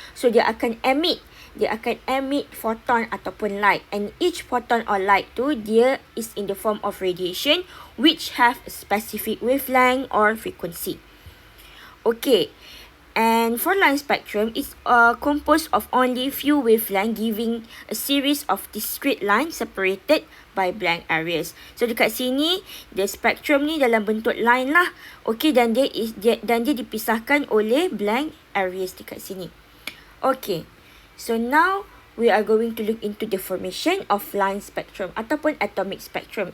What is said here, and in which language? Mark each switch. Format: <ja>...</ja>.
<en>So</en> <ms>dia akan</ms> <en>emit photon ataupun light, and each photon or light tu dia is in the form of radiation which have a specific wavelength or frequency. Okay, and for line spectrum, it's composed of only few wavelength giving a series of discrete lines separated by blank areas.</en> <ms>So dekat sini,</ms> <en>the spectrum</en> <ms>ni dalam bentuk line lah. Okay, dan dia dipisahkan oleh blank areas dekat sini.</ms> <en>Okay, so now we are going to look into the formation of line spectrum ataupun atomic spectrum.</en>